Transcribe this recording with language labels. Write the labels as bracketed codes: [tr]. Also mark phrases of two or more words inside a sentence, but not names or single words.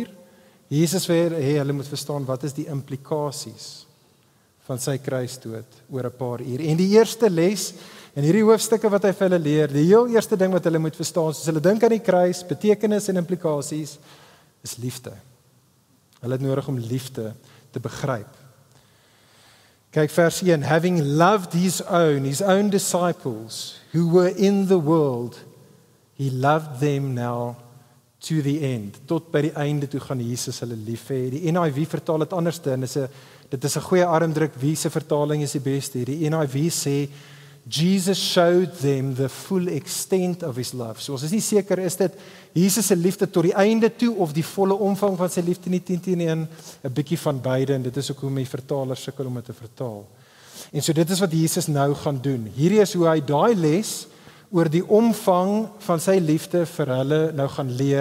[af] Jesus wil hê hulle moet verstaan, wat is die implikasies van sy kruisdood oor 'n paar uur. En die eerste les in hierdie hoofstukke wat hy vir hulle leer, die heel eerste ding wat hulle moet verstaan, soos hulle dink aan die kruis, betekenis en implikasies, is liefde. Hulle het nodig om liefde te begryp. Kyk vers 1, [en] having loved his own disciples, who were in the world, he loved them now to the end. [af] Tot by die einde toe gaan Jesus hulle lief hê. Die NIV vertaal dit anders en dit is 'n goeie armdruk, wie se vertaling is die beste? Die NIV sê, [en] Jesus showed them the full extent of his love. [af] So ons is nie seker, is dit Jesus se liefde tot die einde toe, of die volle omvang van sy liefde nie 10-1, 'n bietjie van beide, en dit is ook hoe my vertalers sukkel om dit te vertaal. En so dit is wat Jesus nou gaan doen. Hierdie is hoe hy daai les oor die omvang van sy liefde vir hulle nou gaan leer.